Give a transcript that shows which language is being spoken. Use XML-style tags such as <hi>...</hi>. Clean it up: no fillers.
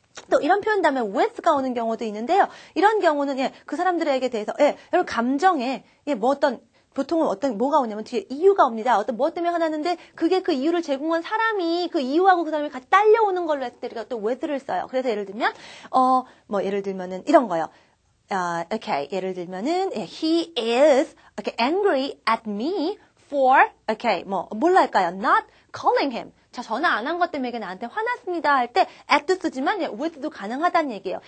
<ko>또 이런 표현 다음에 with가 오는 경우도 있는데요. 이런 경우는 그 사람들에게 대해서 여러분 감정에 뭐 어떤 보통은 뭐가 오냐면 뒤에 이유가 옵니다. 어떤 무엇 때문에 화나는데 그게 그 이유를 제공한 사람이 그 이유하고 그 사람이 같이 딸려오는 걸로 했을 때 우리가 또 with를 써요. 그래서 예를 들면 예를 들면은 이런 거요.</ko> <en>Okay.</en> <ko>예를 들면은</ko> <en>he is angry at me for</en> <ko>뭘로 할까요?</ko> <en>Not calling him.</en> <ko>자, 전화 안 한 것 때문에 나한테 화났습니다 할 때 at도 쓰지만 with도 가능하다는 얘기예요.</ko>